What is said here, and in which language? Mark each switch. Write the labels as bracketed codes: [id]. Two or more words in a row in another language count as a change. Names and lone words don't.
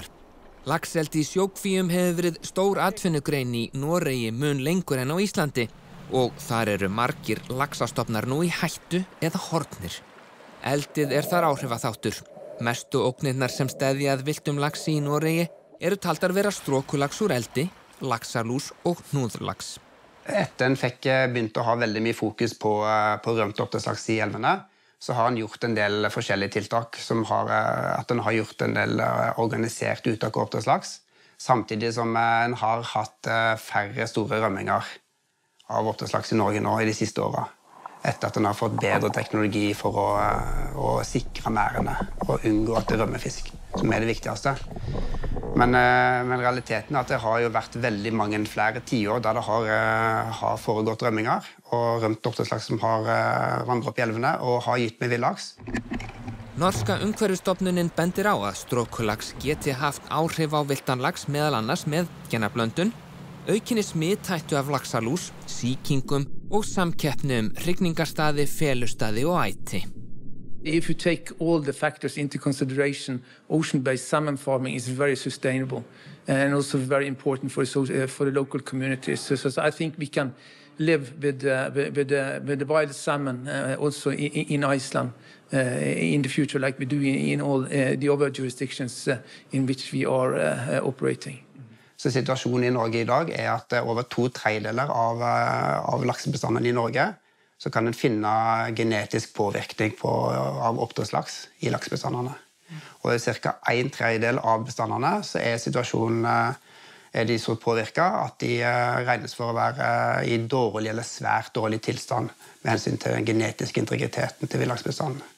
[is] Laxeldi í sjókvíum hefur verið stór atvinnugrein í Noregi mun lengur en á Íslandi og þar eru margir laxastofnar nú í hættu eða horfnir. Eldið er þar áhrifaþáttur. Mestu ógnirnar sem steðja að villtum laxi í Noregi eru taldar vera strokulax úr eldi, laxalús og hnúðlax. [no] Etter en fikk begynt å ha veldig mye fokus på rømt oppdrettslaks i elvene, så har han gjort en del forskjellige tiltak som at han har gjort en del organisert uttak av oppdrettslaks, samtidig som han har hatt færre store rømminger av oppdrettslaks i Norge nå i de siste årene, etter at han har fått bedre teknologi for å sikre mærene og unngå at det rømmer fisk, som det viktigste. Men realiteten at det har jo vært veldig mange flere tiår der det har foregått rømminger og rømt oppdrettslaks som har vandret opp i elvene og har gitt med villaks. [is] Norska umhverfisstofnunin bendir á að strokulax geti haft áhrif á villtan lax meðal annars með genablöndun, aukinni smithættu af laxalús, sýkingum og samkeppni hrygningarstaði, felustaði og æti. [en] If you take all the factors into consideration, ocean-based salmon farming is very sustainable and also very important for the local communities. So I think we can live with the wild salmon also in Iceland in the future, like we do in all the other jurisdictions in which we are operating. [no] Så situasjonen i Norge i dag at over 2/3 av laksebestanden i Norge så kan en finne genetisk påvirkning av oppdrettslaks i laksebestandene. Og i ca. 1/3 av bestandene så situasjonen de så påvirket at de regnes for å være i dårlig eller svært dårlig tilstand med hensyn til den genetiske integriteten til villaksbestanden.